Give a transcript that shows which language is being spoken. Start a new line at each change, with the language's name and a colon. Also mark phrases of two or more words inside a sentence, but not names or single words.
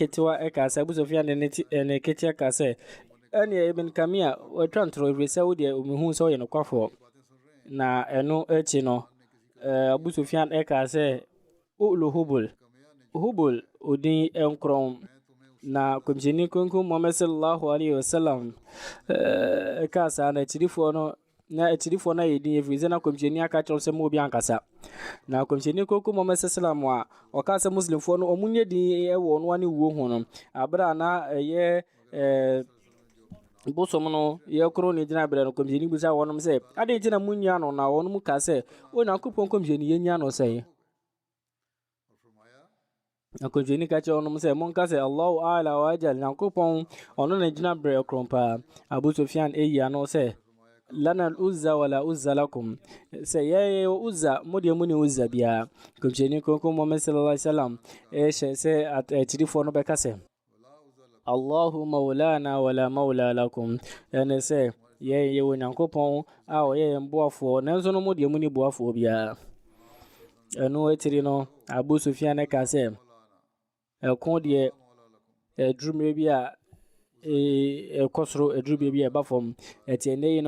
Akan: ketewa ɛka sɛ Abu Sufyan de ne ketewa ka sɛ ɛne Ibn Kamia wɔatwa ntoro ɛfiri sɛ wodeɛ ɔmehu sɛ ɔyɛ nokwafoɔ na ɛno akyi no Abu Sufyan ɛka sɛ
Arabic: اعل هبل
Akan: odin ɛnkorɔn na Kɔmhyɛni Kronkron Muhammad
Arabic: صلى الله عليه وسلم
Akan: ɛka saa na akyirifoɔ no yɛ din ɛfiri sɛ na Kɔmhyɛni aka kyerɛ sɛ ma obi ankasa na Kɔmhyɛni Kronkron Muhammad sallam a ɔka sɛ muslimfoɔ no ɔmo nyɛ din ɛwɔ no ane wuo ho no abra na ɛyɛ bosom no yɛkoro ne gyina berɛ no Kɔmhyɛni bisa wɔnom sɛ ade nti na munya no na wɔnom ka sɛ o Nyankopɔn Kɔmhyɛni yɛnya no sɛ na Kɔmhyɛni ka kyerɛ wɔnom sɛ monka sɛ
Arabic: الله أعلى وأجل
Akan: Nyankopɔn ɔno na gyina berɛ kron paa Abu Sufyan ɛyi ano sɛ
Arabic: لنا العزى ولا عزى لكم
Akan: sɛ yɛyɛ uzza modeɛ mu ne uzza biara Kɔmhyɛni Kronkron Muhammad
Arabic: صلى الله عليه وسلم
Akan: ɛhyɛ sɛ akyirifoɔ no bɛka sɛ
Arabic: الله مولانا ولا مولى لكم
Akan: ɛne sɛ yɛyɛ wɔ Nyankopɔn a ɔyɛ yɛn boafoɔ nanso no modeɛ mu ne boafoɔ biara ɛno atiri no Abu Sufyan ɛka sɛ ɛko deɛ ɛdurumire bi a ɛkɔ soro ɛdurumire bi a ɛba fam ɛti ɛnɛ yi no